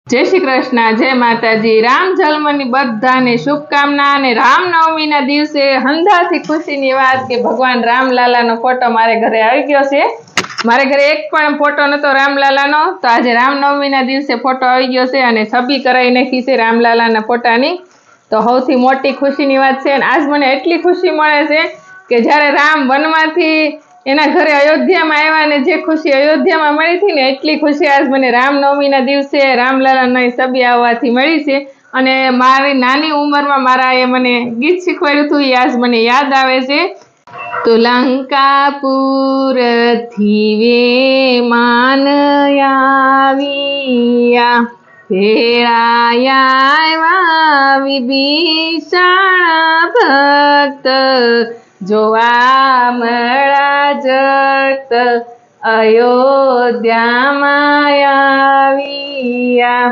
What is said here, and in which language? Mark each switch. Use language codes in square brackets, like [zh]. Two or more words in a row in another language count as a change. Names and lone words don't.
[gu] જય શ્રી કૃષ્ણ, જય માતાજી। રામ જન્મની બધાને શુભકામના। ને રામનવમીના દિવસે હંધાથી ખુશીની વાત કે ભગવાન રામલાલાનો ફોટો મારે ઘરે આઈ ગયો છે। મારે ઘરે એક પણ ફોટો નતો રામલાલાનો, તો આજ રામનવમીના દિવસે ફોટો આઈ ગયો છે અને છબી કરાઈ નાખી છે રામલાલાના ફોટાની। તો સૌથી મોટી ખુશીની વાત છે। આજ મને એટલી ખુશી મળે છે કે જ્યારે રામ વનમાંથી એના ઘરે અયોધ્યા મેં આવ્યા ને જે ખુશી અયોધ્યા મેં મળી થી ને એટલી ખુશી આજ મને રામનવમીના દિવસે રામલાલાની છબી આવવાથી મળી છે। અને મારી નાની ઉંમરમાં મારાએ મને ગીત શીખવાડ્યું હતું, આજ મને યાદ આવે છે। તો લંકાપુરથી વિમાન આવ્યા, ભેળાયા આવ્યા વિભીષણ ભક્ત, જોવા મળા જગત અયોધ્યા માયા।